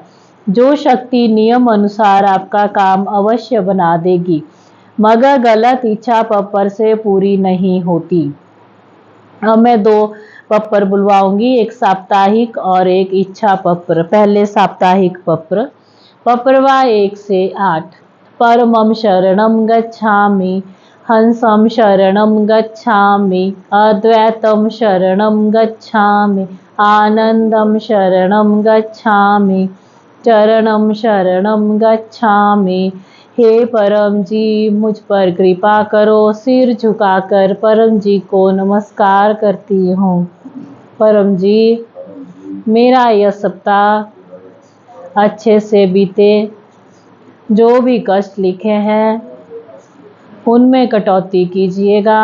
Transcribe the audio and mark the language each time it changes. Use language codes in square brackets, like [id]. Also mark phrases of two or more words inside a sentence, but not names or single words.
[hi] जो शक्ति नियम अनुसार आपका काम अवश्य बना देगी, मगर गलत इच्छा पप्पर से पूरी नहीं होती। अब मैं 2 पप्पर बुलवाऊंगी, एक साप्ताहिक और एक इच्छा पप्र। पहले साप्ताहिक पप्र। पप्रवा 1 से 8। [sa] परमं शरणं गच्छामि, हंसं शरणं गच्छामि, अद्वैतं शरणं गच्छामि, आनंदं शरणं गच्छामि, चरणं शरणं गच्छामि। [hi] हे परम जी, मुझ पर कृपा करो। सिर झुकाकर परम जी को नमस्कार करती हूँ। परम जी, मेरा यह सप्ताह अच्छे से बीते। जो भी कष्ट लिखे हैं उनमें कटौती कीजिएगा।